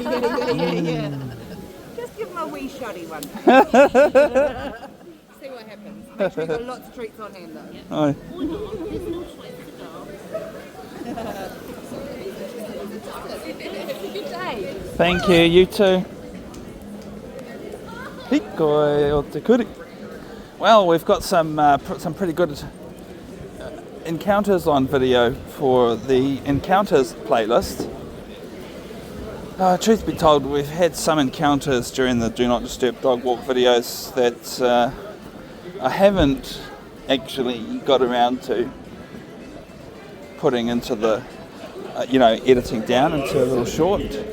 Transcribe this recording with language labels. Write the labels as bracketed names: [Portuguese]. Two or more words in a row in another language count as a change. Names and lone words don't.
[English] Just give him a wee shoddy one. See what happens. Make sure you've got lots of treats on hand though. Oh. Thank you, you too. [Māori] Hikoi o te kuri. [English] Well, we've got some pretty good encounters on video for the encounters playlist. Truth be told, we've had some encounters during the Do Not Disturb Dog Walk videos that I haven't actually got around to putting into the, editing down into a little short.